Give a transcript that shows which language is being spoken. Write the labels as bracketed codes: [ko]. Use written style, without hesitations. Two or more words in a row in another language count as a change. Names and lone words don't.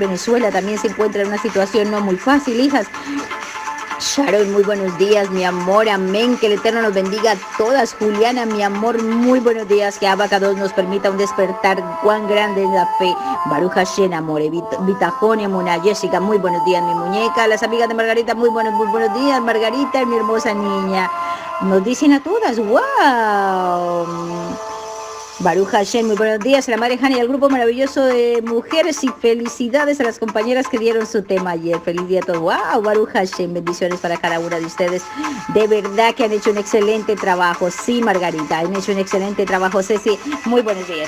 [es] Venezuela también se encuentra en una situación no muy fácil, hijas. Sharon, muy buenos días, mi amor, amén, que el Eterno nos bendiga a todas. Juliana, mi amor, muy buenos días, que Abacados nos permita un despertar cuán grande en la fe. [he] ברוך השם, [es] amor, Bitajón, Emuna, Jessica, muy buenos días, mi muñeca. Las amigas de Margarita, muy buenos días, Margarita, mi hermosa niña. Nos dicen a todas, wow. [he] ברוך השם, [es] muy buenos días, la Madre Hani y al grupo maravilloso de mujeres y felicidades a las compañeras que dieron su tema ayer. Feliz día a todos. [he] Wow, ברוך השם, [es] bendiciones para cada una de ustedes. De verdad que han hecho un excelente trabajo. Sí, Margarita, han hecho un excelente trabajo. Ceci, muy buenos días.